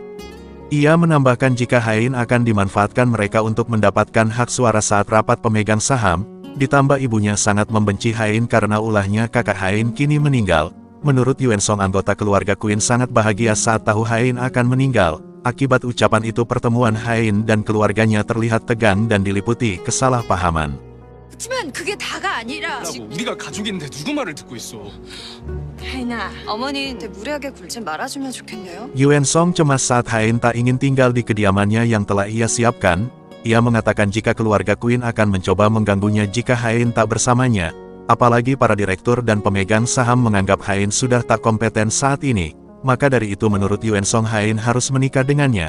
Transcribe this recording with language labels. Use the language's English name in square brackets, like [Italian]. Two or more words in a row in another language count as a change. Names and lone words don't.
[Indonesian] Ia menambahkan jika Hain akan dimanfaatkan mereka untuk mendapatkan hak suara saat rapat pemegang saham. Ditambah ibunya sangat membenci Hain karena ulahnya kakak Hain kini meninggal. Menurut Yuen Song anggota keluarga Queen sangat bahagia saat tahu Hain akan meninggal. Akibat ucapan itu pertemuan Hain dan keluarganya terlihat tegang dan diliputi kesalahpahaman. [Korean] 그렇지만 그게 다가 아니라 우리가 가족인데 누구 말을 듣고 있어? 혜인아, 어머니한테 무리하게 굴지 말아주면 좋겠네요. [Indonesian] Yuen Song cemas saat Hain tak ingin tinggal di kediamannya yang telah ia siapkan. Ia mengatakan jika keluarga Queen akan mencoba mengganggunya jika Hain tak bersamanya. Apalagi para direktur dan pemegang saham menganggap Hain sudah tak kompeten saat ini. Maka dari itu menurut Yuen Song Hain harus menikah dengannya.